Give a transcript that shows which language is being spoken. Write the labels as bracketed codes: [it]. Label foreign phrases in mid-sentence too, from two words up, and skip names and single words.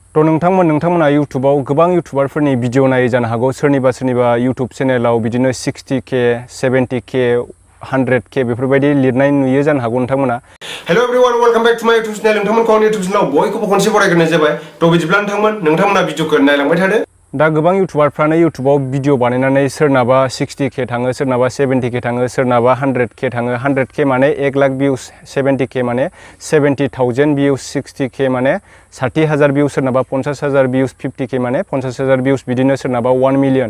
[brx] तो नोंथांमोना YouTubeआव गोबां YouTuberफोरनि भिडिअ नायो जानो हागौ सोरनिबा YouTube चेनेलाव बिदिनो 60k 70k 100k बेफोरबायदि लिरनाय नुयो जानो हागौ नोंथांमोना। [en] Hello everyone welcome back to my YouTube channel. [brx] नोंथांमोनखौ आंनि YouTube चैनलाव बयखौबो खनसे बरायग्रोनाय जाबाय। तो बिदिब्ला नोंथांमोना भिडिअखौ नायलांबाय थादो। दा गोबां YouTuberफ्रानो YouTubeआव भिडिअ बानायनानै सोरनाबा 60k थाङो, सोरनाबा 70k थाङो, सोरनाबा 100k थाङो। 100k माने 1 लाख भिउज, 70k माने 70,000 भिउज, 60k माने 60,000 भिउज, सोरनाबा 50,000 भिउज, 50k माने 50,000 भिउज, बिदिनो सोरनाबा 1 मिलियन।